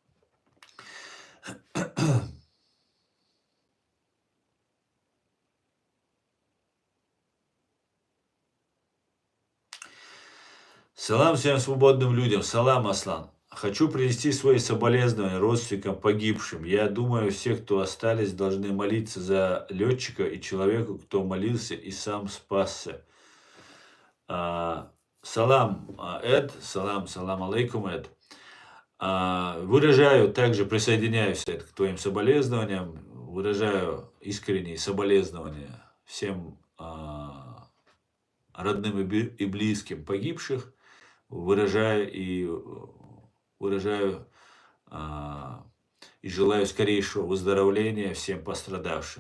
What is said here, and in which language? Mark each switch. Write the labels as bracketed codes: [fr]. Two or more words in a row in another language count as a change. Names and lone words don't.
[ru] Салам всем свободным людям. Салам, Аслан. Хочу принести свои соболезнования родственникам погибшим. Я думаю, все, кто остались, должны молиться за летчика и человеку, кто молился и сам спасся. Салам, Эд. [ar] سلام عليكم, [ru] Эд. Выражаю также, присоединяюсь к твоим соболезнованиям, выражаю искренние соболезнования всем родным и близким погибших, выражаю и желаю скорейшего выздоровления всем пострадавшим.